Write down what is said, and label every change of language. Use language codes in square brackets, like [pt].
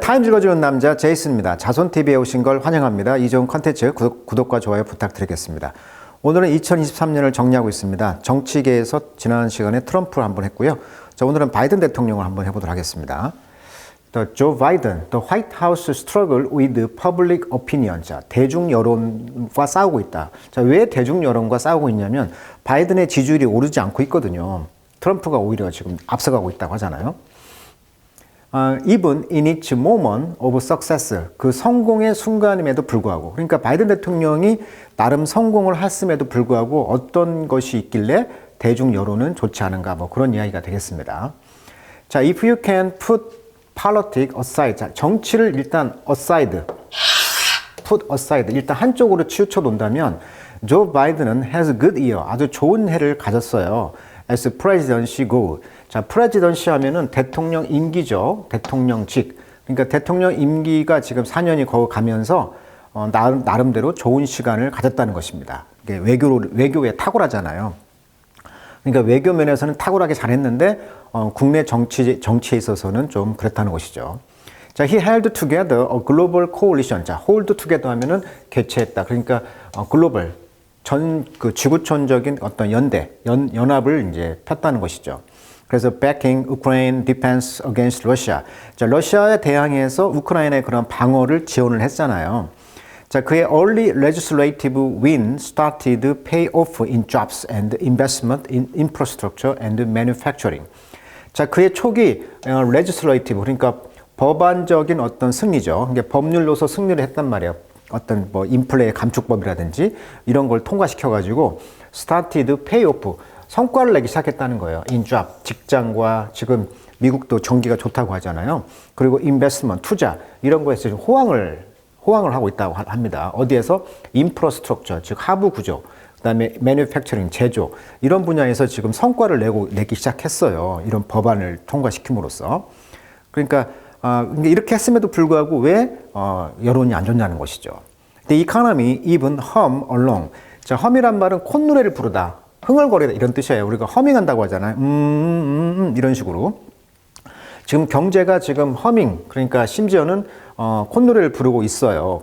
[ko] 타임즈 읽어주는 남자 제이슨입니다. 자손TV에 오신 걸 환영합니다. 이 좋은 컨텐츠 구독과 좋아요 부탁드리겠습니다. 오늘은 2023년을 정리하고 있습니다. 정치계에서 지난 시간에 트럼프를 한번 했고요. 자, 오늘은 바이든 대통령을 한번 해보도록 하겠습니다. [en] Joe Biden, the White House struggle with public opinion. [ko] 자, 대중 여론과 싸우고 있다. 자, 왜 대중 여론과 싸우고 있냐면 바이든의 지지율이 오르지 않고 있거든요. 트럼프가 오히려 지금 앞서가고 있다고 하잖아요. [en] Even in its moment of success, [ko] 그 성공의 순간임에도 불구하고, 그러니까 바이든 대통령이 나름 성공을 했음에도 불구하고 어떤 것이 있길래 대중 여론은 좋지 않은가, 뭐 그런 이야기가 되겠습니다. 자, [en] if you can put politics aside, [ko] 자, 정치를 일단 aside, put aside, 일단 한쪽으로 치우쳐 놓는다면, 조 바이든은 [en] has a good year, [ko] 아주 좋은 해를 가졌어요. [en] as presidency goes. [ko] 자, 프레지던시 하면은 대통령 임기죠. 대통령직. 그러니까 대통령 임기가 지금 4년이 거의 가면서 나름대로 좋은 시간을 가졌다는 것입니다. 이게 외교에 탁월하잖아요. 그러니까 외교 면에서는 탁월하게 잘했는데 국내 정치에 있어서는 좀 그렇다는 것이죠. [en] 자, he held together a global coalition. [ko] 자, hold together 하면은 개최했다. 그러니까 글로벌 그 지구촌적인 어떤 연합을 이제 폈다는 것이죠. [en] 그래서 backing Ukraine defense against Russia. [ko] 자, 러시아에 대항해서 우크라이나의 그런 방어를 지원을 했잖아요. 자, 그의 [en] early legislative win started pay off in jobs and investment in infrastructure and manufacturing. [ko] 자, 그의 초기 legislative, 그러니까 법안적인 어떤 승리죠. 그러니까 법률로서 승리를 했단 말이에요. 어떤 뭐 인플레 감축법이라든지 이런 걸 통과시켜가지고 [en] started pay off. [ko] 성과를 내기 시작했다는 거예요. in job, 직장과 지금 미국도 경기가 좋다고 하잖아요. 그리고 investment, 투자 이런 거에서 지금 호황을 하고 있다고 합니다. 어디에서? infrastructure, 즉 하부 구조, 그다음에 manufacturing, 제조 이런 분야에서 지금 성과를 내기 시작했어요. 이런 법안을 통과시킴으로써. 그러니까 이렇게 했음에도 불구하고 왜 여론이 안 좋냐는 것이죠. [en] The economy even hum along. [ko] 자, hum이란 말은 콧노래를 부르다. 흥얼거리다 이런 뜻이에요. 우리가 허밍한다고 하잖아요. 이런 식으로. 지금 경제가 지금 허밍, 그러니까 심지어는 콧노래를 부르고 있어요.